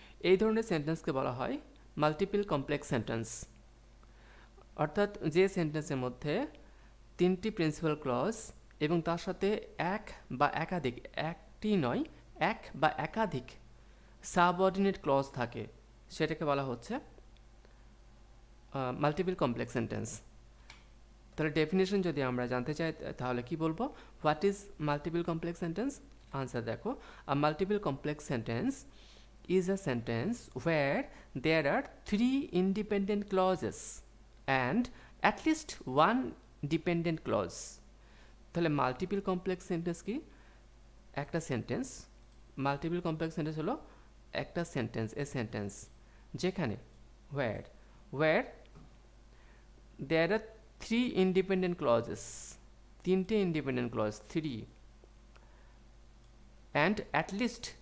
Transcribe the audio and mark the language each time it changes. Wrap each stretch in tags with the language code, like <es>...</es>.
<bn>এই ধরনের সেন্টেন্সকে বলা হয় মাল্টিপল কমপ্লেক্স সেন্টেন্স, অর্থাৎ যে সেন্টেন্সের মধ্যে তিনটি প্রিন্সিপাল ক্লজ এবং তার সাথে এক বা একাধিক, একটি নয় এক বা একাধিক সাবঅর্ডিনেট ক্লজ থাকে সেটাকে বলা হচ্ছে মাল্টিপল কমপ্লেক্স সেন্টেন্স। তাহলে ডেফিনেশন যদি আমরা জানতে চাই তাহলে কি বলবো,</bn> <en>What is multiple complex sentence?</en> <bn>Answer দেখো,</bn> <en>A multiple complex sentence is a sentence where there are three independent clauses and at least one dependent clause.</en> <bn>তাহলে মাল্টিপল কমপ্লেক্স সেন্টেন্স কি? একটা সেন্টেন্স, মাল্টিপল কমপ্লেক্স সেন্টেন্স হলো একটা sentence, a sentence যেখানে</bn> <en>where there are three independent clauses,</en> <bn>তিনটে independent clause, three,</bn> <en>and at least</en>